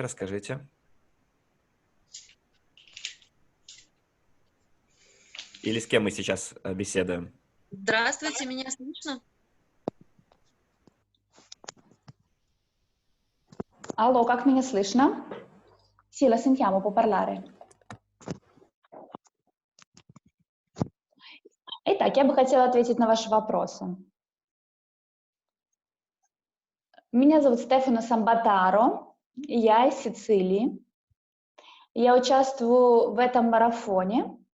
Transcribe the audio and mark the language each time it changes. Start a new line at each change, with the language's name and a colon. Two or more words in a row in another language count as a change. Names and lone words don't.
Russian: Расскажите. Или с кем мы сейчас беседуем? Здравствуйте, меня слышно? Allo, как меня слышно?
Italian: Sì, la sentiamo, può parlare.
Russian: Итак, я бы хотела ответить на ваши вопросы. Меня зовут Стефано Самбатаро, я из Сицилии. Я участвую в этом марафоне.